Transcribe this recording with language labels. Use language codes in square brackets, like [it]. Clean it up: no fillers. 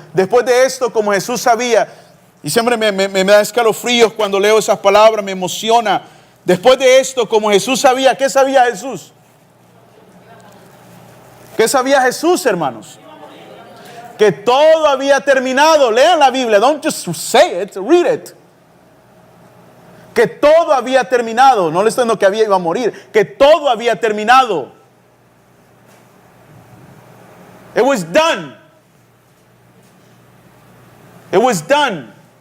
[es] Después de esto, como Jesús sabía, y siempre me da escalofríos cuando leo esas palabras, me emociona. Después de esto, como Jesús sabía, ¿qué sabía Jesús? ¿Qué sabía Jesús, hermanos? Que todo había terminado. Lean la Biblia, [en] don't just say it, read it. [es] Que todo había terminado. No le estoy diciendo que iba a morir, que todo había terminado. [en] It was done. It was done.